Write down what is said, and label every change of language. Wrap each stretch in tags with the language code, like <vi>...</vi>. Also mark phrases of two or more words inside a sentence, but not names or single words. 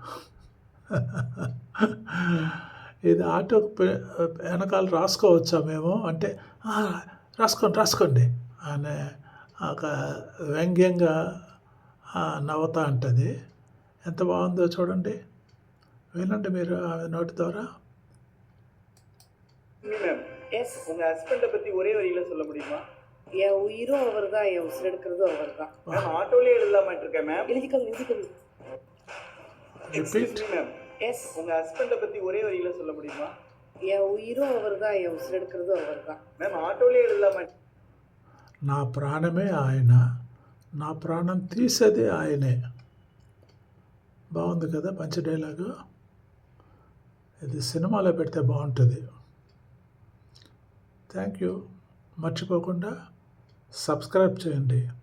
<te>ఇది ఆటో వెనకాల రాసుకోవచ్చా మేము అంటే, రాసుకోండి అనే ఒక వ్యంగ్యంగా నవ్వుతా ఉంటుంది. ఎంత బాగుందో చూడండి, వినండి మీరు ఆమె నోటి ద్వారా.</te> <ta>எஸ் உங்க ஹஸ்பண்டை பத்தி ஒரே வரியில சொல்ல முடியுமா? என் உயிரும் அவர் தான், என் உசுர் எடுக்கிறதும் அவர் தான். மேம் ஆட்டோலயே எழுதலாமா இருக்கேன் மேம். எழுதிக்கோங்க.</ta> <en>excuse me ma'am.</en> <ta>எஸ் உங்க ஹஸ்பண்டை பத்தி ஒரே வரியில சொல்ல முடியுமா? என் உயிரும் அவர் தான், என் உசுர் எடுக்கிறதும் அவர் தான். மேம் ఆటోలயே எழுதலாமா?</ta> <te>నా ప్రాణమే ఆయన, నా ప్రాణం తీసేది ఆయనే. బాగుంది కదా</te> <en>punch dialogue.</en> <te>ఇది సినిమాలో పెడితే బాగుంటుంది.</te> <en>Thank you.</en> <te>మర్చిపోకుండా సబ్స్క్రైబ్ చేయండి.</te>